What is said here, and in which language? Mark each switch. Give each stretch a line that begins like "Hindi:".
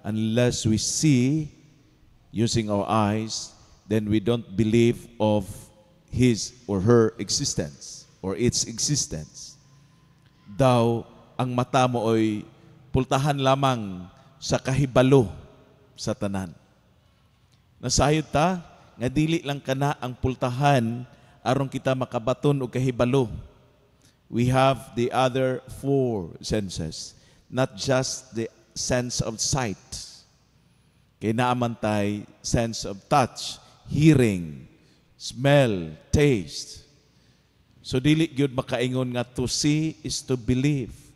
English: Unless we see using our eyes, then we don't believe of his or her existence or its existence.
Cebuano: Daw ang mata mo ay pultahan lamang sa kahibalo sa tanan. Nasayod ta nga dili lang kana ang pultahan aron kita makabaton og kahibalo.
English: We have the other four senses, not just the sense of sight.
Cebuano: Kay naamantay
English: sense of touch, hearing, smell, taste.
Cebuano: So dili gyud makaingon nga
English: to see is to believe.